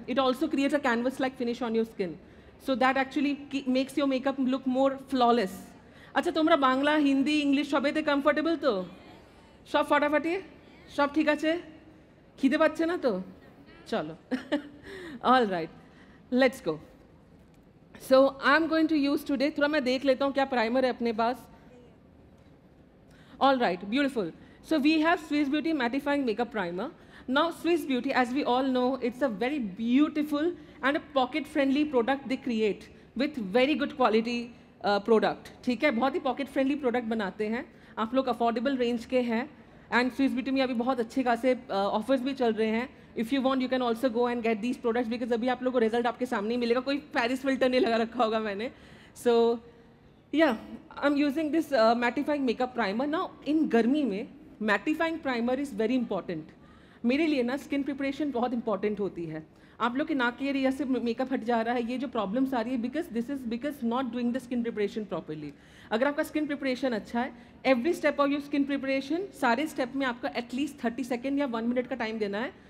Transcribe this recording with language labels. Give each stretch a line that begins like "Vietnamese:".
English: It also creates a canvas like finish on your skin, so that actually makes your makeup look more flawless. अच्छा,
Bangla: তোমরা Bangla, Hindi, English সবেতে comfortable তো? সব ফাটাফাটি, সব ঠিক আছে, খিদে পাচ্ছে না তো? চলো।
English: All right, let's go. So I'm going to use today,
Hindi: थोड़ा मैं देख लेता हूँ क्या प्राइमर है अपने पास.
English: All right, beautiful. So we have Swiss Beauty Mattifying Makeup Primer. Now Swiss Beauty, as we all know, it's a very beautiful and a pocket-friendly product they create with very good quality product.
Hindi: ठीक है, बहुत ही pocket-friendly product बनाते हैं. आप लोग affordable range के हैं. And Swiss Beauty में अभी बहुत अच्छे खासे offers भी चल रहे हैं.
English: If you want, you can also go and get these products because
Hindi: अभी आप लोगों को result आपके सामने ही मिलेगा. कोई Paris filter नहीं लगा रखा होगा मैंने.
English: So yeah, I'm using this mattifying makeup primer. Now in
Hindi: गर्मी में
English: mattifying primer is very important.
Hindi: मेरे लिए ना स्किन प्रिपरेशन बहुत इंपॉर्टेंट होती है. आप लोग के नाक के एरिया से मेकअप हट जा रहा है, ये जो प्रॉब्लम्स आ रही है
English: Because not doing the skin preparation properly.
Hindi: अगर आपका स्किन प्रिपरेशन अच्छा है,
English: every step of your skin preparation,
Hindi: सारे स्टेप में आपका एटलीस्ट 30 सेकेंड या 1 मिनट का टाइम देना है.